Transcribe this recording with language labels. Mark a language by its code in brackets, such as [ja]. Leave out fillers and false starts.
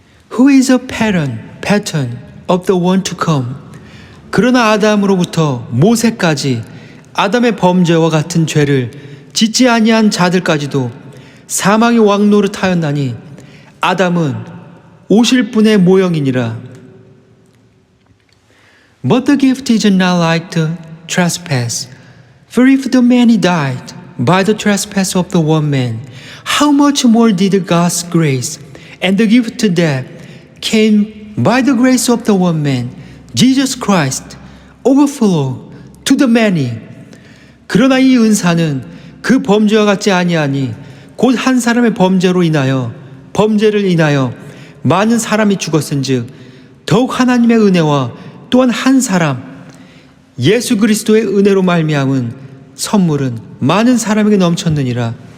[en] Who is a pattern of the one to come. [ko] 그러나 아담으로부터 모세까지 아담의 범죄와 같은 죄를 짓지 아니한 자들까지도 사망의 왕노릇하였나니 아담은 오실 분의 모형이니라. [en] But the gift is not like the trespass. For if the many died by the trespass of the one man, how much more did God's grace and the gift that came by the grace of the one man, Jesus Christ, overflow to the many. [ko] 그러나 이 은사는 그 범죄와 같지 아니하니 곧 한 사람의 범죄를 인하여 많은 사람이 죽었은즉 더욱 하나님의 은혜와 또한 한 사람 예수 그리스도의 은혜로 말미암은 선물은 많은 사람에게 넘쳤느니라.